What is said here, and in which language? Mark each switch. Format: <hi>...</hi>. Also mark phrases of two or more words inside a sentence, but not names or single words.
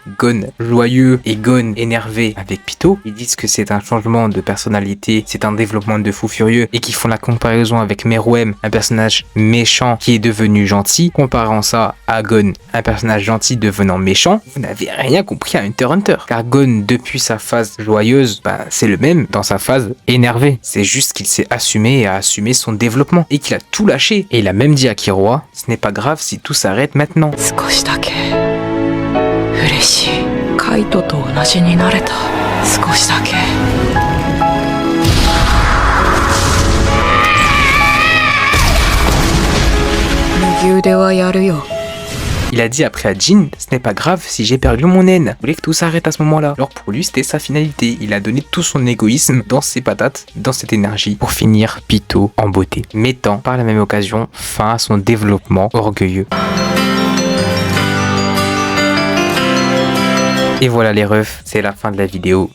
<fr>Gon joyeux et Gon énervé avec Pitou, ils disent que c'est un changement de personnalité, c'est un développement de fou furieux, et qui font la comparaison avec Meruem, un personnage méchant qui est devenu gentil, comparant ça à Gon, un personnage gentil devenant méchant. Vous n'avez rien compris à Hunter x Hunter, car Gon depuis sa phase joyeuse, c'est le même dans sa phase énervée. C'est juste qu'il s'est assumé et a assumé son développement, et qu'il a tout lâché. Et il a même dit à Killua, ce n'est pas grave si tout s'arrête maintenant.</fr> <ja>少しだけ嬉しい。カイトと同じになれた。少しだけ。右腕はやるよ。</ja> <fr>Il a dit après à Jin, ce n'est pas grave si j'ai perdu mon naine. Il voulait que tout s'arrête à ce moment-là. Alors pour lui, c'était sa finalité. Il a donné tout son égoïsme dans ses patates, dans cette énergie, pour finir Pitou en beauté, mettant par la même occasion fin à son développement orgueilleux. Et voilà les refs, c'est la fin de la vidéo.</fr>